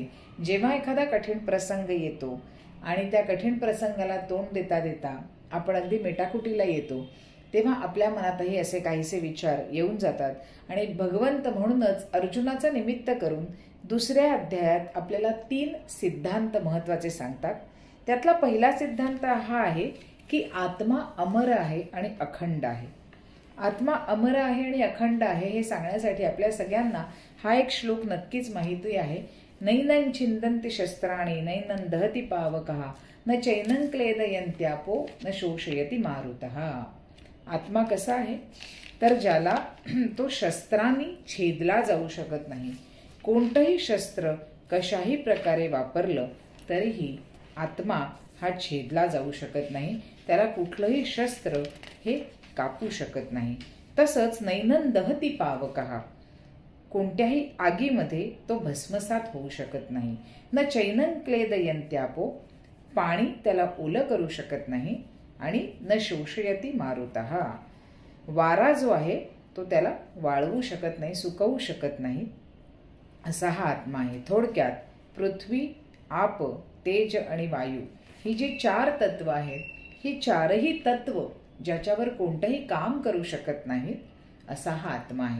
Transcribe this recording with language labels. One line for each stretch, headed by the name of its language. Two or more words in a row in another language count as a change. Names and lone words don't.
Marathi: जेव्हा एखादा कठीण प्रसंग येतो आणि त्या कठीण प्रसंगाला तोंड देता देता आपण अगदी मेटाकुटीला येतो तेव्हा आपल्या मनातही असे काहीसे विचार येऊन जातात आणि भगवंत म्हणूनच अर्जुनाचं निमित्त करून दुसऱ्या अध्यायात आपल्याला 3 सिद्धांत महत्वाचे सांगतात. त्यातला पहिला सिद्धांत हा आहे की आत्मा अमर आहे आणि अखंड आहे. आत्मा अमर आहे आणि अखंड आहे हे सांगण्यासाठी आपल्या सगळ्यांना हा एक श्लोक नक्कीच माहिती आहे.
Sanskrit: नैनं छिंदन्ति शस्त्राणि नैनं दहति पावकः न चैनं क्लेदयन्त्यापो न शोषयति मारुतः.
Marathi: आत्मा कसा आहे तर ज्याला तो शस्त्रांनी छेदला जाऊ शकत नाही. कोणतंही शस्त्र कशाही प्रकारे वापरलं तरीही आत्मा हा छेदला जाऊ शकत नाही. त्याला कुठलंही शस्त्र हे कापू शकत नाही.
Sanskrit: तसंच नैनं दहती पावकः,
Marathi: कोणत्याही आगीमध्ये तो भस्मसात होऊ शकत नाही.
Sanskrit: न चैनं क्लेदयन्त्यापो,
Marathi: पाणी त्याला ओलं करू शकत नाही.
Sanskrit: आणि न शोषयति मारुतः,
Marathi: वारा जो आहे तो त्याला वाळवू शकत नाही, सुकवू शकत नाही. असा हा आत्मा आहे. थोडक्यात पृथ्वी, आप, तेज आणि वायू ही जी 4 तत्व आहेत, ही 4ही तत्व ज्याच्यावर कोणतंही काम करू शकत नाहीत असा हा आत्मा आहे.